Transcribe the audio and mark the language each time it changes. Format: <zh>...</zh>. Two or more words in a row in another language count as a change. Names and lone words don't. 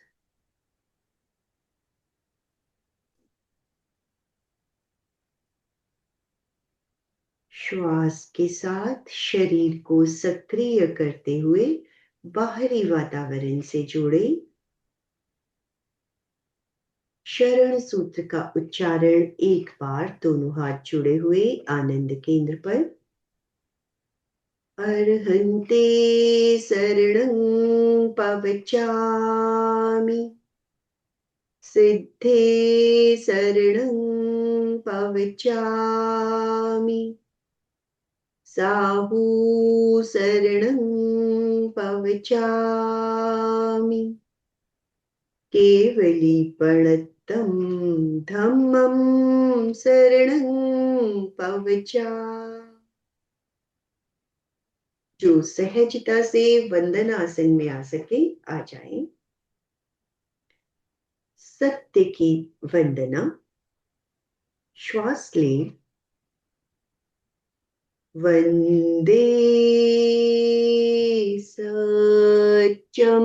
<hi>श्वास के साथ शरीर को सक्रिय करते हुए बाहरी वातावरण से जोड़े। शरण सूत्र का उच्चारण एक बार, दोनों हाथ जुड़े हुए आनंद केंद्र पर।</hi> <pra>अर्हन्ते शरणं पवचामि, सिद्धे शरणं पवचामि, साहू शरणं पवचामि, केवलीपणत्तं धम्मं शरणं पवचामि।</pra> <hi>जो सहजता से वंदन आसन में आ सके आ जाए। सत्य की वंदना। श्वास लें</hi> <pra>वंदे सच्चम।</pra>